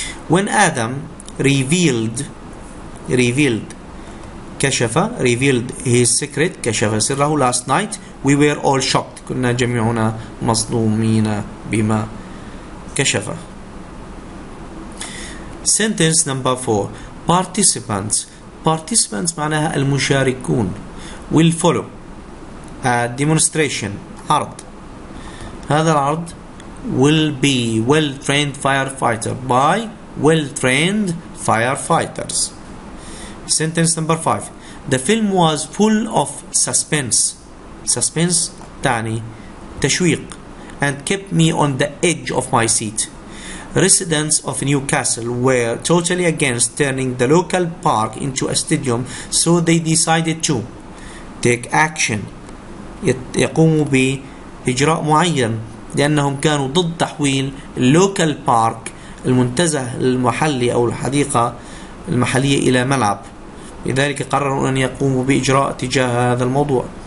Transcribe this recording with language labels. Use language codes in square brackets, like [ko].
[en] When Adam revealed كشف revealed his secret، [ar] كشف سره [en] last night we were all shocked، [ar] كنا جميعنا مصدومين بما كشف. [en] Sentence number 4. [ar] Participants معناها المشاركون. [en] will follow a demonstration، عرض. [ar] هذا العرض [en] will be well trained firefighter by well trained firefighters. Sentence number 5. The film was full of suspense [ar] تعني تشويق [en] and kept me on the edge of my seat. Residents of Newcastle were totally against turning the local park into a stadium, so they decided to take action، [ar] يقوموا بإجراء معين، لأنهم كانوا ضد تحويل اللوكال بارك المنتزه المحلي أو الحديقة المحلية إلى ملعب، لذلك قرروا أن يقوموا بإجراء تجاه هذا الموضوع.